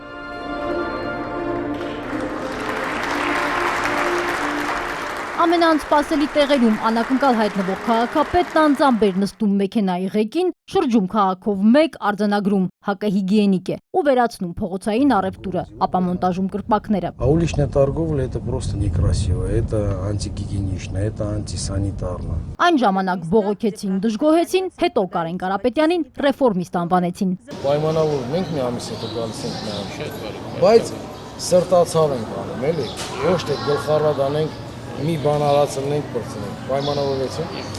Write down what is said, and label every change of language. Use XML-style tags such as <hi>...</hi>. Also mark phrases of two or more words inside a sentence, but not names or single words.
<hy>Ամենաանսպասելի տեղերում անակնկալ հայտնվող քաղաքապետն անձամբ էր նստում մեքենայի ղեկին, շրջում քաղաքով մեկ արձանագրում հակահիգիենիկ է ու վերացնում փողոցային առևտուրը, ապա մոնտաժում կրպակները։</hy> <ru>Уличная торговля это просто некрасиво, это антигигиенично, это антисанитарно։</ru> <hy>Այն ժամանակ բողոքեցին, դժգոհեցին, հետո Կարեն Կարապետյանին ռեֆորմիստ անվանեցին։ Պայմանավորվում ենք մի ամիս հետո գալիս ենք նայում, բայց սրտացավ ենք անում, էլի, ոչ թե գլխառատ անենք մի բան արածնենք բրցնենք, պայմանավորվեցին։</hy>